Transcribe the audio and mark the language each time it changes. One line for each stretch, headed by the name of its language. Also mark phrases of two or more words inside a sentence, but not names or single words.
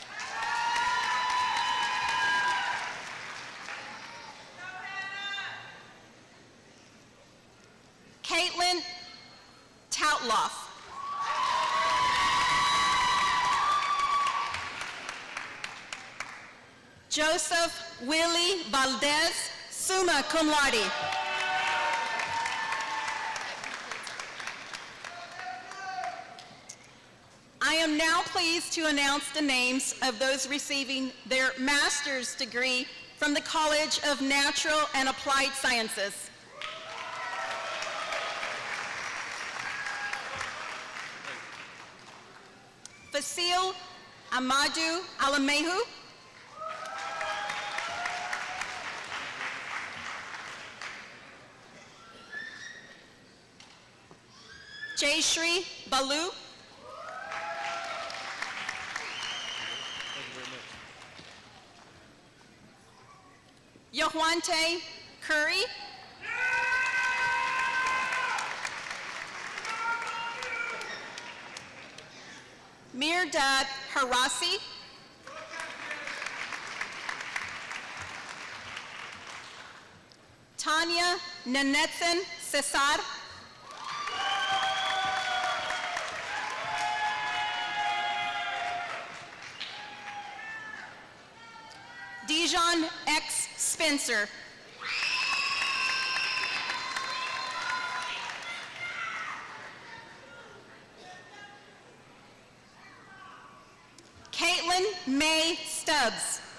English: Caitlin Toutloff. Joseph Willie Valdez,
Latin: summa cum laude.
English: I am now pleased to announce the names of those receiving their master's degree from the College of Natural and Applied Sciences. Wasil Amadou Alamehu. Jayshri Balu. Yohuante Curry. Mirdad Harasi. Tanya Nanetsen Cesar. Dijon X. Spencer. Caitlin May Stubbs.